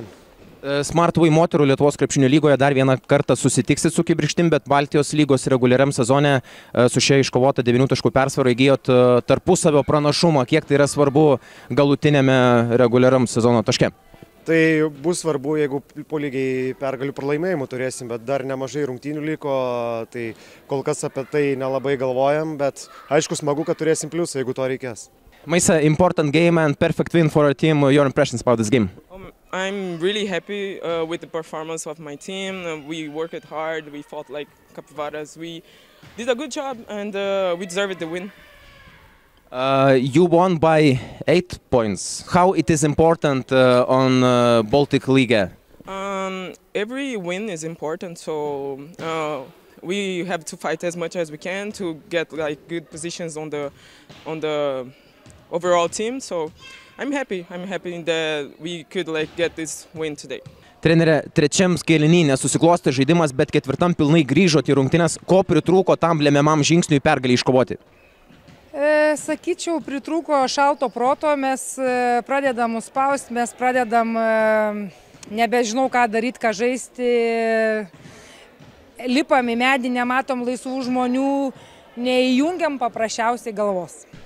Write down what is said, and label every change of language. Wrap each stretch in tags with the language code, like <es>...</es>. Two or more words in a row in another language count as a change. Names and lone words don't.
<lt>Smartway moterų Lietuvos krepšinio lygoje dar vieną kartą susitiksit su Kibirkštim, bet Baltijos lygos reguliariam sezone su šia iškovota 9 taškų persvara įgijot tarpusavio pranašumą. Kiek tai yra svarbu galutinėme reguliariam sezono taške? Tai bus svarbu, jeigu po lygiai pergalių pralaimėjimų turėsim, bet dar nemažai rungtynių liko, tai kol kas apie tai nelabai galvojam, bet aišku smagu, kad turėsim pliusą, jeigu to reikės.</lt> <en>Maisa, important game and perfect win for our team. Your impressions about this game? I'm really happy with the performance of my team. We worked hard, we fought like capybaras, we did a good job and we deserved the win. You won by 8 points. How it is important on Baltic League? Every win is important, so we have to fight as much as we can to get like good positions on the overall team. So I'm happy that we could like get this win today.</en> <lt>Trenere, trečiam kėliny nesusiklostė žaidimas, bet ketvirtam pilnai grįžot į rungtynes. Ko pritrūko tam lemiamam žingsniui pergalę iškovoti? Sakyčiau, pritrūko šalto proto, mes pradedam spausti, mes pradedam nebežinau ką daryti, ką žaisti, lipam į medį, nematom laisvų žmonių, neįjungiam paprasčiausiai galvos.</lt>